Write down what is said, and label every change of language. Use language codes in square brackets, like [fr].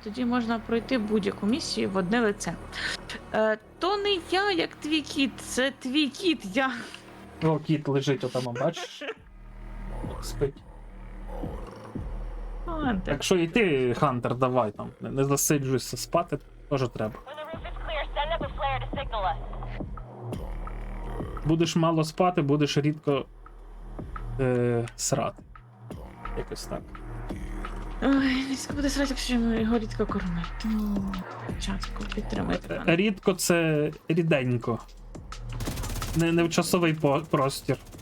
[uk] Тоді можна пройти будь-яку місію в одне лице. То не я, як твій кіт, це твій кіт, я. О, кіт лежить отам, бачиш? Спить. Хантер. Так що і ти, Хантер, давай там. Не засиджуйся, спати теж треба. [en] When the roof is clear, send up a flare to signal us. [uk] Будеш мало спати, будеш рідко срати. Якось так. Ой, військо буде срати, якщо його рідко кормить. Тому, чатку, підтримайте мене. Рідко це ріденько. Не в часовий простір.